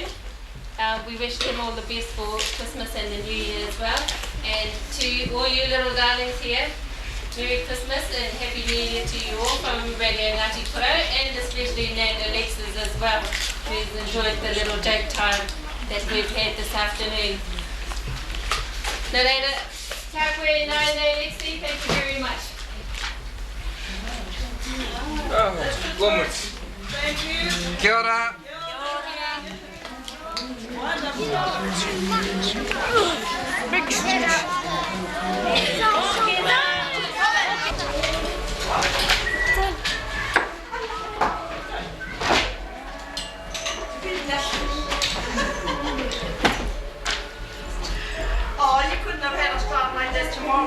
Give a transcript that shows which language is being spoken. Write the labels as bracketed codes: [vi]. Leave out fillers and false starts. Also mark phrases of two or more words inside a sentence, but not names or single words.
[en] We wish them all the best for Christmas and the New Year as well. And to all you little darlings here, Merry Christmas and Happy New Year to you all from Radio Ngati Porou, and especially Nan Alexis as well, who's enjoyed the little joke time that we've had this afternoon. [mi] Nā reira, kia koe nā Alexi, [en] thank you very much. Thank you. [mi] Kia ora. Kia ora. [en] Big stitch. Oh, you couldn't have had a start like that tomorrow.